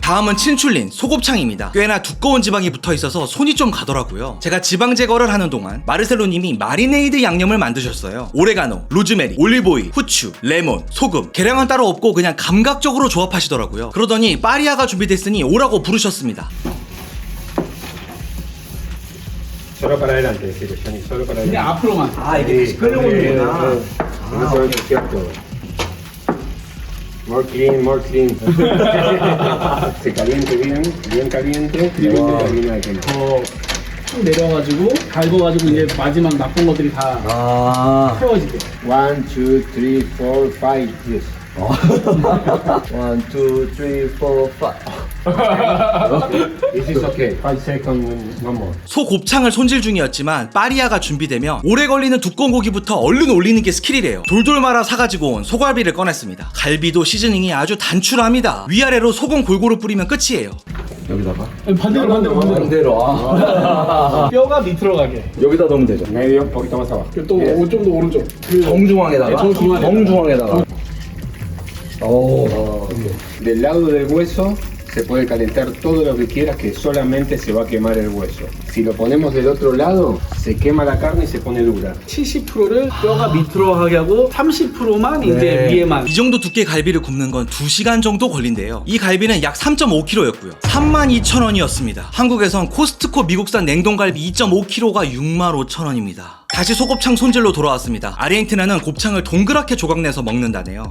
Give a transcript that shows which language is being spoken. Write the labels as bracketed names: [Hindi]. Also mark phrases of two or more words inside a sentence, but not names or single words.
[Korean] 다음은 친출린 소곱창입니다. 꽤나 두꺼운 지방이 붙어 있어서 손이 좀 가더라고요. 제가 지방 제거를 하는 동안 마르셀로님이 마리네이드 양념을 만드셨어요. 오레가노, 로즈메리, 올리브오일, 후추, 레몬, 소금, 계량은 따로 없고 그냥 감각적으로 조합하시더라고요. 그러더니 파리아가 준비됐으니 오라고 부르셨습니다. [Spanish] Solo para adelante, decirle, Johnny, solo para [Korean] 그냥 [Spanish] adelante. [Korean] 앞으로만. 이게 다시 끌려오는구나. [Spanish] No se va a ensuciar todo. [English] More clean, more clean. [Spanish] Se caliente bien, bien caliente, y luego termina de quemar. [Korean] 쭉 내려가지고 갈궈가지고 이제 마지막 나쁜 것들이 다 태워지게. [English] 1, 2, 3, 4, 5, yes. 1, 2, 3, 4, 5. This is okay. 5 seconds, one more. [Korean] 소 곱창을 손질 중이었지만 파리아가 준비되면 오래 걸리는 두꺼운 고기부터 얼른 올리는 게 스킬이래요. 돌돌 말아 사가지고 온 소갈비를 꺼냈습니다. 갈비도 시즈닝이 아주 단출합니다. 위아래로 소금 골고루 뿌리면 끝이에요. 여기다가? 반대로. 뼈가 밑으로 가게. 여기다 넣으면 되죠. [Spanish] Medio, un poquito más abajo. [Korean] 또 좀 더 오른쪽. 정중앙에다가? 정중앙에다가. [Spanish] Del lado del hueso se puede calentar todo lo que quieras, que solamente se va a quemar el hueso. Si lo ponemos del otro lado, se quema la carne y se pone dura. [Korean] 70%를 뼈가 밑으로 하게 하고 30%만 이제 위에만. 이 정도 두께 갈비를 굽는 건 2시간 정도 걸린대요. 이 갈비는 약 3.5kg였고요. 32,000원이었습니다. 한국에선 코스트코 미국산 냉동갈비 2.5kg가 65,000원입니다. 다시 소곱창 손질로 돌아왔습니다. 아르헨티나는 곱창을 동그랗게 조각내서 먹는다네요.